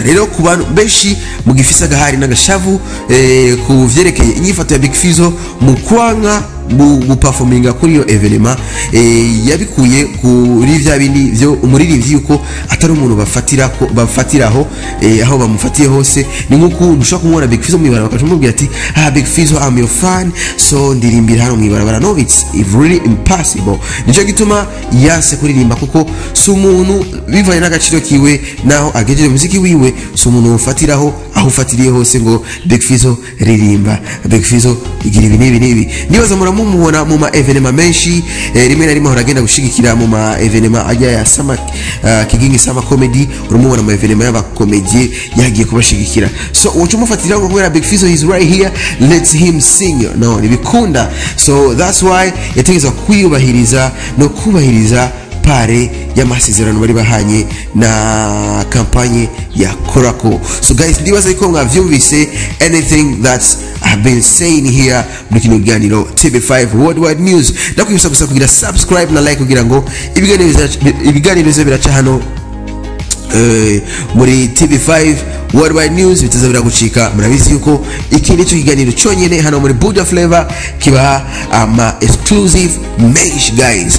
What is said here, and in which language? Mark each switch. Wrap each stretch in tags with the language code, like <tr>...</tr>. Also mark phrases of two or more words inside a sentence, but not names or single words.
<rn>Rero ku bantu benshi mu gifisa gahari n'agashavu ku vyerekeye inyifato ya Big Fizzo mu kwanga mu performinga kuri yo evenema, yabikuye kuri vya bindi byo umuririmbyi yuko atari umuntu bafatiraho aho bamufatiye hose. Ni nkuko ndushaka kumubona Big Fizzo mwibara bakajumubwira ati Big Fizzo</rn> <en>I'm your fan,</en> <rn>so ndirimbira hano mwibara.</rn> <en>No, it's really impossible.</en> <rn>Nico gituma yase kuririmba kuko si umuntu bivanye n'agaciro kiwe naho agejeje muziki wiwe, si umuntu ufatiraho aho ufatiriye hose ngo Big Fizzo ririmba, Big Fizzo igira ibi. Nibaza mumubona mu ma evenema menshi, rimwe na rimwe horagenda gushigikira mu ma evenema ajya ya sama Kigingi Sama Comedy, urumubona mu evenema y'aba comedy yagiye kubashigikira. So ucumufatira ngo kubera Big Fizzo</rn> <en>is right here, let him sing.</en> <rn>No, nibikunda.</rn> <en>So that's why</en> <rn>yategeza kwiyubahiriza no kubahiriza pare y'amasezerano bari bahanye na kampanye ya Korako.</rn> <en>So guys,</en> <rn>ndibaza ko mwavyumvise</rn> <en>anything that's I've been saying here</en> <rn>muri kino kiganiro TV5 Worldwide News. Ndakwibutsa gusa kugira subscribe na like kugira ngo ibiganiro bize biraca hano muri TV5 Worldwide News bitazabira gucika. Murabizi yuko iki nicyo kiganiro cyonyene hano muri Buja Flavor kiba ama exclusive mesh guys.</rn>